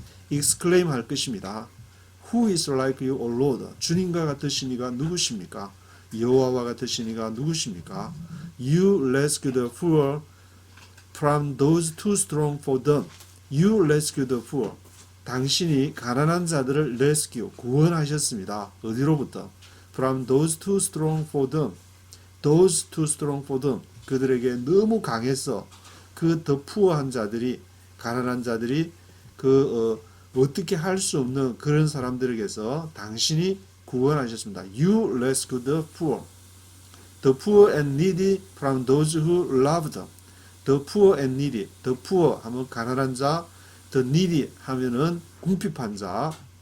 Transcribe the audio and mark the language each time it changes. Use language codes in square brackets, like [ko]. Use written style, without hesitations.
[ko] exclaim 할 것입니다. [en] Who is like you, O Lord? [ko] 주님과 같으시니가 누구십니까? 여호와와 같으시니가 누구십니까? [en] You rescue the poor from those too strong for them. You rescue the poor. [ko] 당신이 가난한 자들을 rescue, 구원하셨습니다. 어디로부터? [en] From those too strong for them. Those too strong for them. [ko] 그들에게 너무 강해서 그 더 puor한 자들이, 가난한 자들이 어떻게 할 수 없는 그런 사람들에게서 당신이 구원하셨습니다. [en] You rescue the poor. The poor and needy from those who love them. The poor and needy. [ko] The poor 하면 가난한 자, the needy 하면은 궁핍한 자.